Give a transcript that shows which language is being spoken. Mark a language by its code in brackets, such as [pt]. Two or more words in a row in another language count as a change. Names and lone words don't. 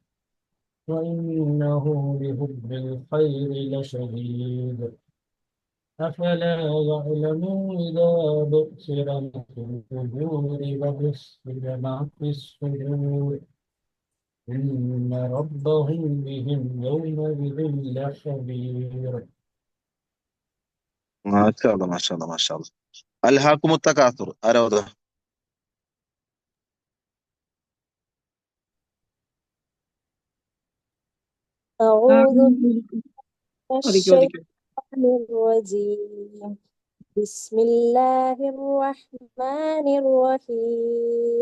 [ar] وإنه لحب الخير لشديد أفلا يعلم إذا بؤسر ما في القبور وبصر ما في الصدور إن ربهم بهم يومئذ لخبير. ما شاء الله ما شاء الله ما شاء الله. ألهاكم التكاثر ആരാ? أعوذ بالله من الشيطان الرجيم بسم الله الرحمن الرحيم